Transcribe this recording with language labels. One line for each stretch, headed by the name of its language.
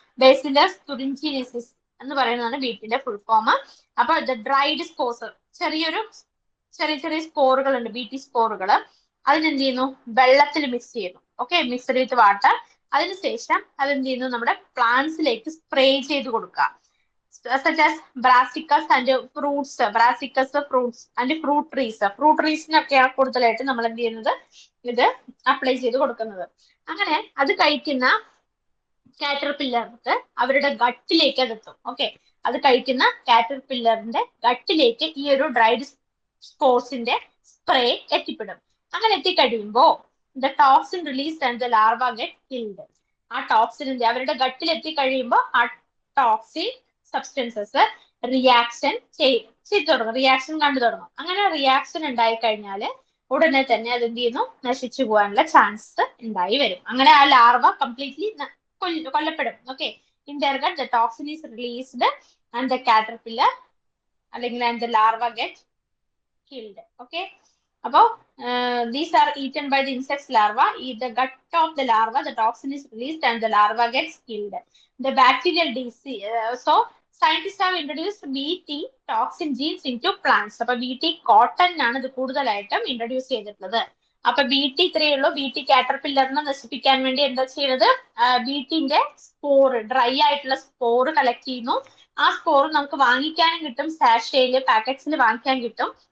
Malayalam: Bacillus തുറിഞ്ചിനസിസ് എന്ന് പറയുന്നതാണ് ബീറ്റിന്റെ full form. അപ്പൊ ഡ്രൈഡ് സ്പോർസ് ചെറിയ സ്പോറുകൾ ഉണ്ട്, ബി ടി സ്പോറുകൾ. അതിനെന്ത് ചെയ്യുന്നു? വെള്ളത്തിൽ മിക്സ് ചെയ്യുന്നു. Okay, mixed with water. അതിനുശേഷം അതെന്ത് ചെയ്യുന്നു? നമ്മുടെ പ്ലാന്റ്സിലേക്ക് സ്പ്രേ ചെയ്ത് കൊടുക്കുക.
English: such as brassicas and fruits, fruits and fruit
Malayalam: ട്രീസിനൊക്കെയാണ് കൂടുതലായിട്ട് നമ്മൾ എന്ത് ചെയ്യുന്നത്? ഇത് അപ്ലൈ ചെയ്ത് കൊടുക്കുന്നത്. അങ്ങനെ അത് കഴിക്കുന്ന കാറ്റർപില്ലർക്ക് അവരുടെ ഗട്ടിലേക്ക് അതെത്തും. ഓക്കെ, അത് കഴിക്കുന്ന കാറ്റർപില്ലറിന്റെ ഗട്ടിലേക്ക് ഈ ഒരു ഡ്രൈഡ് സ്പോർസിന്റെ സ്പ്രേ എത്തിപ്പെടും. അങ്ങനെ എത്തിക്കഴിയുമ്പോ
English: The toxin release and the larva get killed.
Malayalam: ആ ടോക്സിൻ അവരുടെ ഗട്ടിൽ എത്തിക്കഴിയുമ്പോൾ ആ ടോക്സിൻ സബ്സ്റ്റൻസസ് റിയാക്ഷൻ ചെയ്തു തുടങ്ങും, റിയാക്ഷൻ കണ്ടു തുടങ്ങും. അങ്ങനെ റിയാക്ഷൻ ഉണ്ടായി കഴിഞ്ഞാൽ ഉടനെ തന്നെ അത് എന്ത് ചെയ്യുന്നു? നശിച്ചു പോകാനുള്ള ചാൻസ് ഉണ്ടായി വരും. അങ്ങനെ ആ larva completely കൊല്ലപ്പെടും.
English: Okay, in their gut the toxin is released and the caterpillar അല്ലെങ്കിൽ and the larva get killed.
Malayalam: Okay, അപ്പോ
English: these are eaten by the insects larva. In the gut of the larva, the toxin is released and the larva gets killed. The bacterial disease. So scientists have introduced BT toxin genes into plants.
Malayalam: അപ്പൊ BT cotton ആണ് ഇത് കൂടുതലായിട്ടും introduce ചെയ്തിട്ടുള്ളത്. അപ്പൊ BT ഇത്രയേ ഉള്ളൂ. BT കാറ്റർപില്ലറിനെ നശിപ്പിക്കാൻ വേണ്ടി എന്താ ചെയ്യുന്നത്? BTന്റെ സ്പോർ, ഡ്രൈ ആയിട്ടുള്ള സ്പോർ കളക്ട് ചെയ്യുന്നു. ആ സ്പോർ നമുക്ക് വാങ്ങിക്കാനും കിട്ടും, സാഷേയില് പാക്കറ്റ്സിൽ വാങ്ങിക്കാൻ കിട്ടും.